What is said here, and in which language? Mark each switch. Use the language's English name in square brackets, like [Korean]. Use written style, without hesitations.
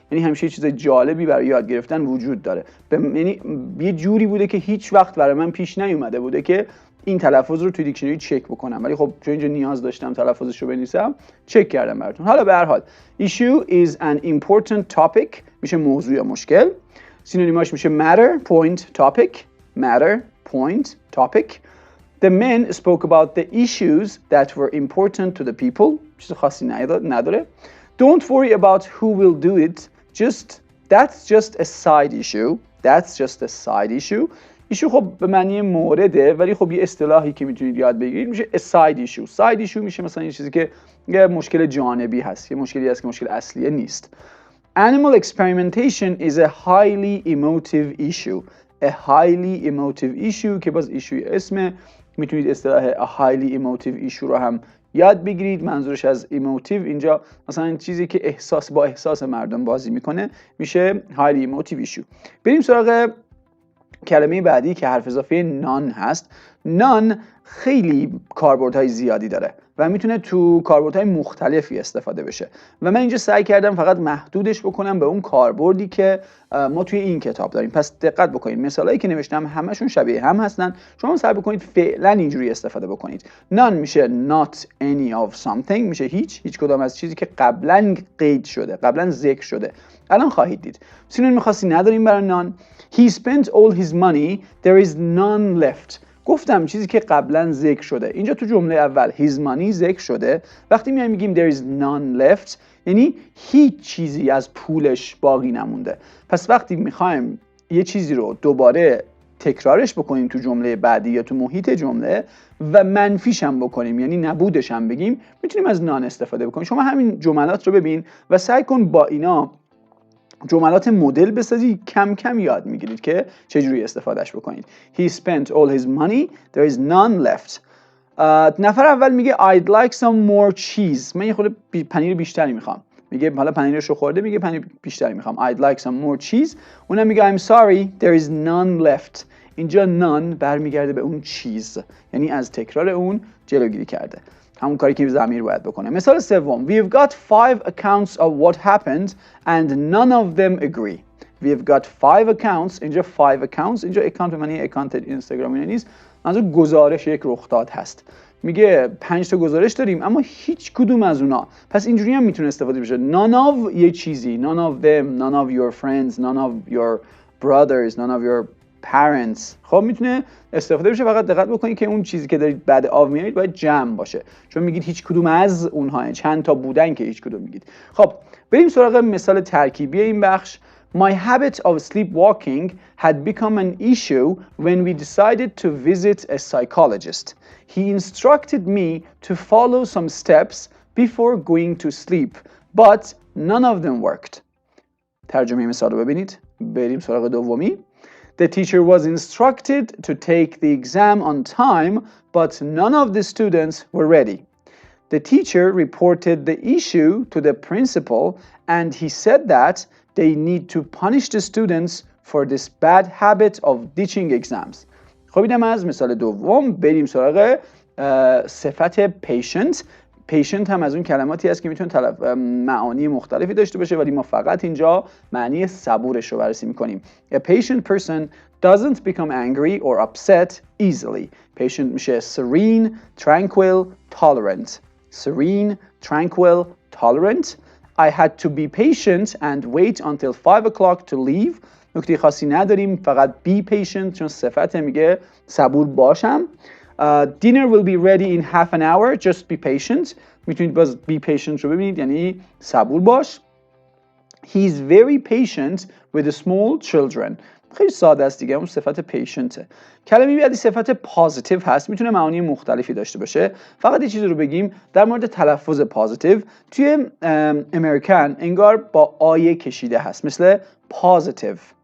[Persian] یعنی همیشه چیز جالبی برای یاد گرفتن وجود داره. یعنی یه جوری بوده که هیچ وقت برای من پیش نیومده بوده که این تلفظ رو توی دیکشنری چک بکنم، ولی خب چون اینجا نیاز داشتم تلفظش رو بنویسم چک کردم براتون. حالا به هر حال [English] issue is an important topic [Persian] میشه موضوع یا مشکل. سینونیماش میشه [English] matter, point, topic. matter, point, topic. The men spoke about the issues that were important to the people. [Persian] چیز خاصی نداره. [English] Don't worry about who will do it. That's just a side issue. That's just a side issue. [Persian] ایشو خب به معنی مورده، ولی خب یه اصطلاحی که میتونید یاد بگیرید میشه [English] a side issue. [Persian] side issue میشه مثلا یه چیزی که یه مشکل جانبی هست، یه مشکلی هست که مشکل اصلیه نیست. [English] Animal experimentation is a highly emotive issue. A highly emotive issue [Persian] که باز ایشوی اسمه، میتونید اصطلاح [English] a highly emotive issue [Persian] رو هم یاد بگیرید. منظورش از emotive اینجا مثلا چیزی که با احساس مردم بازی میکنه میشه [English] highly emotive issue. [Persian] بریم سراغ کلمه بعدی که حرف اضافه none هست. none خیلی کاربردهای زیادی داره و میتونه تو کاربردهای مختلفی استفاده بشه و من اینجا سعی کردم فقط محدودش بکنم به اون کاربردی که ما توی این کتاب داریم. پس دقت بکنید، مثالایی که نوشتم همشون شبیه هم هستن. شما سعی بکنید فعلا اینجوری استفاده بکنید. none میشه [English] not any of something، [Persian] میشه هیچ کدام از چیزی که قبلا قید شده، قبلا ذکر شده. الان خواهید دید. سینونیم خاصی نداریم برای none. [English] He spent all his money, there is none left. [Persian] گفتم چیزی که قبلا ذکر شده. اینجا تو جمله اول his money ذکر شده. وقتی میایم میگیم [English] there is none left [Persian] یعنی هیچ چیزی از پولش باقی نمونده. پس وقتی میخوایم یه چیزی رو دوباره تکرارش بکنیم تو جمله بعدی یا تو محیط جمله و منفیش هم بکنیم یعنی نبودش هم بگیم، میتونیم از none استفاده بکنیم. شما همین جملات رو ببین و سعی کن با اینا جملات مدل بسازی، کم کم یاد میگیرید که چجوری استفادهش بکنید. [English] He spent all his money, there is none left. [Persian] نفر اول میگه [English] I'd like some more cheese. [Persian] من یه خورده پنیر بیشتری میخوام. میگه حالا پنیرش رو خورده، میگه پنیر بیشتری میخوام. [English] I'd like some more cheese. [Persian] اونم میگه [English] I'm sorry, there is none left. [Persian] اینجا none برمیگرده به اون چیز، یعنی از تکرار اون جلوگیری کرده. همون کاری که ضمیر باید بکنه. مثال سوم [English] We've got 5 accounts of what happened and none of them agree. We've got 5 accounts. [Persian] اینجا 5 accounts، اینجا اکانت به معنی اکانت اینستاگرام اینا نیست، منظور گزارش یک رخداد هست. میگه 5 تا گزارش داریم اما هیچ کدوم از اونا. پس اینجوری هم میتونه استفاده بشه. [English] None of [Persian] یه چیزی، [English] none of them, none of your friends, none of your brothers, none of your parents. [Persian] خب میتونه استفاده بشه. فقط دقت بکنید که اون چیزی که دارید بعد آف میارید باید جمع باشه، چون میگید هیچ کدوم از اونها، چند تا بودن که هیچ کدوم میگید. خب بریم سراغ مثال ترکیبی این بخش. [English] My habit of sleepwalking had become an issue when we decided to visit a psychologist. He instructed me to follow some steps before going to sleep, but none of them worked. [Persian] ترجمه مثال رو ببینید. بریم سراغ دومی. [English] The teacher was instructed to take the exam on time, but none of the students were ready. The teacher reported the issue to the principal, and he said that they need to punish the students for this bad habit of ditching exams. [Persian] خب اینم از مثال دوم. بریم سراغ صفت patient. patient هم از اون کلماتی هست که میتونه معانی مختلفی داشته باشه، ولی ما فقط اینجا معنی صبورش رو بررسی میکنیم. [English] A patient person doesn't become angry or upset easily. Patient میشه serene, tranquil, tolerant. Serene, tranquil, tolerant. I had to be patient and wait until 5 o'clock to leave. [Persian] نکته خاصی نداریم، فقط be patient چون صفت میگه صبور باشم. [English] Dinner will be ready in half an hour. Just be patient. [Persian] میتونید باز be patient رو ببینید یعنی صبور باش. [English] He's very patient with the small children. [Persian] خیلی ساده است دیگه، اون صفت patientه. کلمه بعدی صفت positive هست، میتونه معانی مختلفی داشته باشه. فقط یه چیزی رو بگیم در مورد تلفظ positive. توی امریکن انگار با آیه کشیده هست، مثل positive.